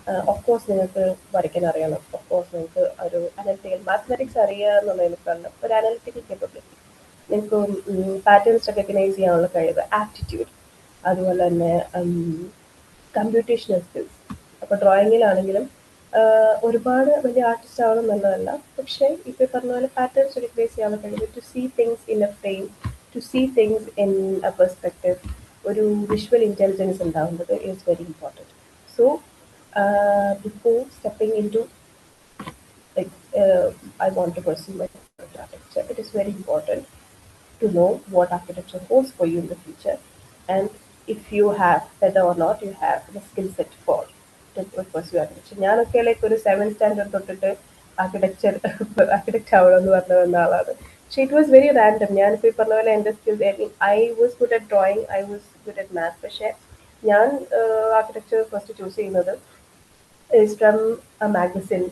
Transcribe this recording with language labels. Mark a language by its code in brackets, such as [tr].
[ml] Of course നിങ്ങൾക്ക് വരയ്ക്കാൻ അറിയണം, ഓഫ് കോഴ്സ് നിങ്ങൾക്ക് ഒരു അനലിറ്റിക്കൽ മാത്തമാറ്റിക്സ് അറിയുക എന്നുള്ളതിനേക്കാളും ഒരു അനലിറ്റിക്കൽ കേപ്പബിലിറ്റി, നിങ്ങൾക്ക് പാറ്റേൺസ് റെക്കഗ്നൈസ് ചെയ്യാനുള്ള കഴിവ്, ആപ്റ്റിറ്റ്യൂഡ്, അതുപോലെ തന്നെ കമ്പ്യൂട്ടേഷണൽ സ്കിൽസ്. അപ്പോൾ ഡ്രോയിങ്ങിലാണെങ്കിലും ഒരുപാട് വലിയ ആർട്ടിസ്റ്റ് ആവണം എന്നുള്ളതല്ല, പക്ഷേ ഇപ്പോൾ പറഞ്ഞ പോലെ പാറ്റേൺസ് റെക്കഗ്നൈസ് ചെയ്യാനുള്ള കഴിവ്, [en] to see things in a frame, to see things in a perspective, [ml] ഒരു വിഷ്വൽ ഇൻ്റലിജൻസ് ഉണ്ടാവുന്നത് is very important. [en] So before stepping into like I want to pursue my architecture, it is very important to know what architecture holds for you in the future, and if you have, whether or not you have the skill set for to pursue architecture. [ml] ഞാനൊക്കെ like ഒരു 7th standard തൊട്ടിട്ട് architect ആവണമെന്ന് പറഞ്ഞു വന്ന ആളാണ്. [en] പക്ഷേ it was very random. [ml] ഞാനിപ്പോൾ ഈ പറഞ്ഞ പോലെ എൻ്റെ skills, [en] I was good at drawing, I was good at maths. [ml] പക്ഷേ ഞാൻ ആർക്കിടെക്ചർ ഫസ്റ്റ് ചൂസ് ചെയ്യുന്നത് [en] is from a magazine.